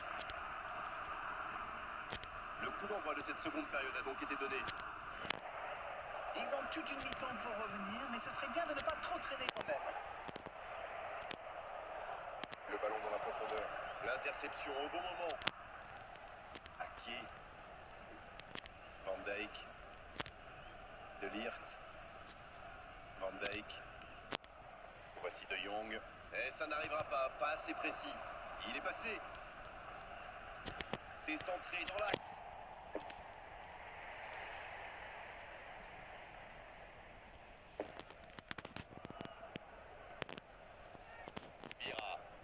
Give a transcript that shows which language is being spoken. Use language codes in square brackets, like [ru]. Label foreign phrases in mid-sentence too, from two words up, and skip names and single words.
[fr] Le coup d'envoi de cette seconde période a donc été donné. Ils ont toute une mi-temps pour revenir, mais ce serait bien de ne pas trop traîner quand même. Le ballon dans la profondeur. L'interception au bon moment. Ake. Van Dijk. De Ligt. Van Dijk. Voici De Jong. Et ça n'arrivera pas, pas assez précis. Il est passé. C'est centré dans l'axe. Vieira.